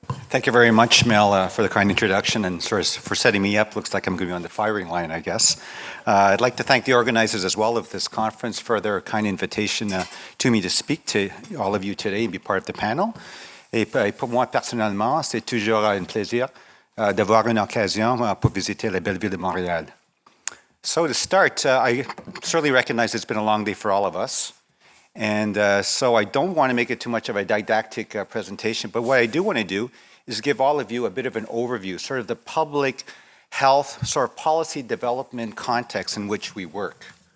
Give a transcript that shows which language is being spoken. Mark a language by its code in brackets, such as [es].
[en] Thank you very much, Mel, for the kind introduction and for setting me up. Looks like I'm going to be on the firing line, I guess. I'd like to thank the organizers as well of this conference for their kind invitation to me to speak to all of you today and be part of the panel. [fr] Et pour moi, personnellement, c'est toujours un plaisir d'avoir une occasion pour visiter la belle ville de Montréal. [en] So to start, I certainly recognize it's been a long day for all of us. And so I don't want to make it too much of a didactic presentation, but what I do want to do is give all of you a bit of an overview, sort of the public health, sort of policy development context in which we work.